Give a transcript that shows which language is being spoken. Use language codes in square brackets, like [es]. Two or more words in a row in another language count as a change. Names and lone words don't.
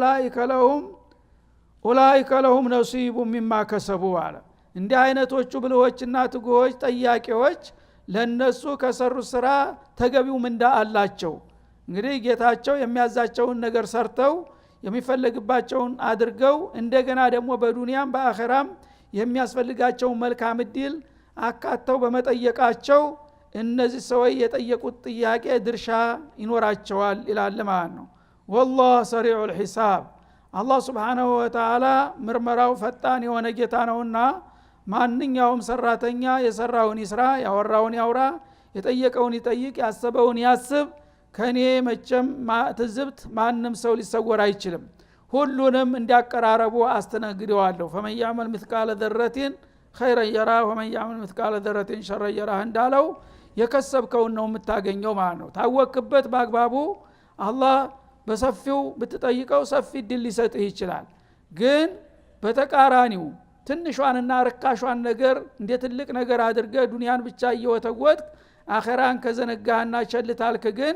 [ar] أولئك لهم نصيب مما كسبوا [am] አለ እንዲህ አይነቶቹ ብልሆችና ትጉሆች ጠያቂዎች ለነሱ ከሰሩት ስራ ተገቢው ምንዳ አላቸው እንግዲህ ጌታቸው የሚያዛቸውን ነገር ሰርተው የሚፈልግባቸውን አድርገው እንደገና ደግሞ በዱንያም በአኺራም የሚያስፈልጋቸውን መልካም እድል አካተው በመጠየቃቸው እነዚህ ሰዎች የጠየቁት ጥያቄ ድርሻ ይኖራቸዋል ይላል ማለት ነው [ar] والله سريع الحساب [am] አላህ [ar] سبحانه وتعالى [am] ምርመራው ፈጣን የሆነ ጌታ ነውና ማንኛውም ሰራተኛ የሰራውን ይስራ ያወራውን ያውራ የጠየቀውን ይጠይቅ ያሰበውን ያስብ ከኔ መቼም ትዝብት ማንም ሰው ሊሰወር አይችልም ሁሉንም እንዲያቀራረቡ አስተናግደዋለሁ [ar] فمن يعمل مثقال ذرة خيرا يرى ومن يعمل مثقال ذرة شرا يرى [am] እንዳለው የከሰብከውን ነው የምታገኘው ማለት ነው ታወክበት በአግባቡ አላህ በሰፊው ብትጠይቀው ሰፊ ድል ሊሰጥህ ይችላል ግን በተቃራኒው ትንሿንና ርካሿን ነገር እንደ ትልቅ ነገር አድርገ ዱንያን ብቻ እየወተወት አኺራን ከዘነጋህና ቸልታልክ ግን